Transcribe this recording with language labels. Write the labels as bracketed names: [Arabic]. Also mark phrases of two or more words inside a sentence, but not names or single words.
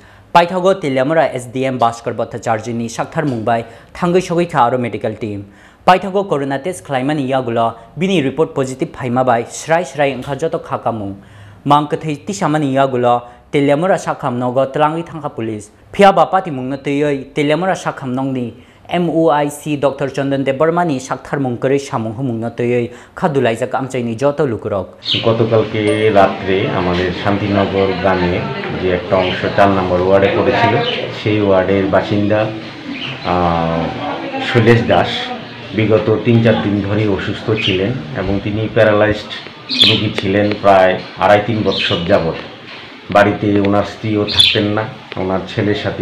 [Kok Borok] Paithago Telemora SDM Bhaskar Bhattacharjini Shakthar Mumbai Thangai Shogoi Tharo [English] medical team [Kok Borok] Paithago [English] corona test [Kok Borok] Klaimani Yagula Bini [English] report positive [Kok Borok] Phaima by Shrai Angkhajoto Khakamu Mangkathai Tishamani Yagula Telemora Shakham Nogo Tlangi Thangka police Phiaba Pati Mungnatoi Telemora Shakham Nongni MOIC Dr. Chandan Debermani Shakthar Mungkare Shamung Mungnatoi Khadulaizak Amchaini Joto Lukurok [Bangla] গতকালকে রাত্রে আমাদের শান্তিনগর গ্রামে যে একটা অংশ 4 নম্বর ওয়ার্ডে পড়েছিল সেই ওয়ার্ডের বাসিন্দা শৈলেশ দাস বিগত 3-4 দিন ধরে অসুস্থ ছিলেন এবং তিনি প্যারালাইজড রোগী ছিলেন প্রায় 2.5-3 বছর যাবত বাড়িতে ওনার স্ত্রীও থাকতেন না ওনার ছেলের সাথে